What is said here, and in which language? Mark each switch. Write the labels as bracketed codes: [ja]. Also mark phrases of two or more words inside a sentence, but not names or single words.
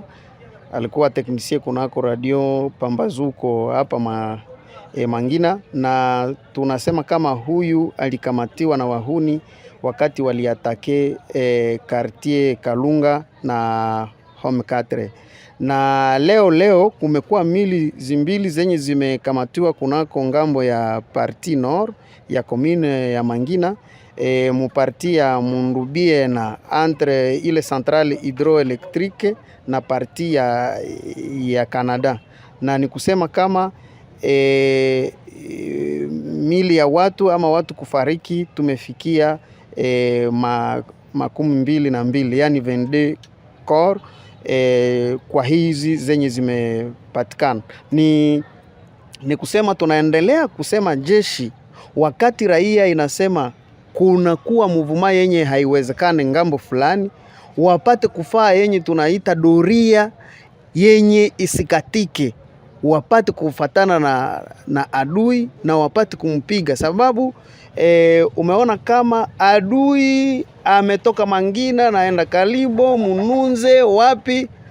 [sw] Alikuwa teknisie kunako radio Pambazuko hapa Mangina, na tunasema kama huyu alikamatiwa na wahuni wakati waliatake quartier Kalunga na Home 4. Na leo kumekuwa mili zimbili zenye zimekamatiwa kunako ngambo ya [fr] parti nord [sw] ya commune ya Mangina, muparti ya Mundubie na entre ile [fr] centrale hydroelectrique [sw] na parti ya Canada. Na ni kusema kama mili ya watu ama watu kufariki tumefikia 22, yani 22 corps kwa hizi zenye zimepatikana. Ni kusema tunaendelea kusema jeshi wakati raia inasema kuna kuwa muvuma yenye haiwezekane ngambo fulani, wapate kufaa yenye tunaita doria yenye isikatike, wapate kufatana na adui na wapate kumpiga, sababu umeona kama adui ametoka Mangina naenda Kalibo, Mununze, wapi.